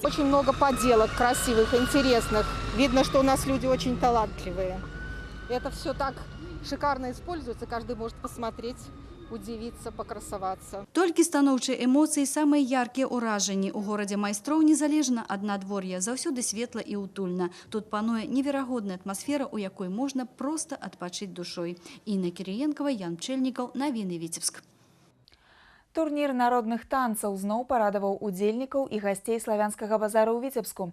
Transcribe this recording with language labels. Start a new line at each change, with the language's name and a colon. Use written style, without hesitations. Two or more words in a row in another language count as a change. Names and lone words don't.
Russian: Очень много поделок красивых, интересных. Видно, что у нас люди очень талантливые. Это все так шикарно используется, каждый может посмотреть, удивиться, покрасоваться.
Belarusian: Толькі станоўчыя эмоцыі, самыя яркія ўражанні. У горадзе майстроў незалежна ад надвор'я, заўсёды светла і утульна. Тут пануе неверагодная атмасфера, у якой можна проста адпачыць душой. Інна Кіріенкова, Ян Пчэльнікаў, Навіны Віцебск. Турнір народных танцаў зноў парадаваў удзельнікаў і гасцей славянскага базара ў Віцебску.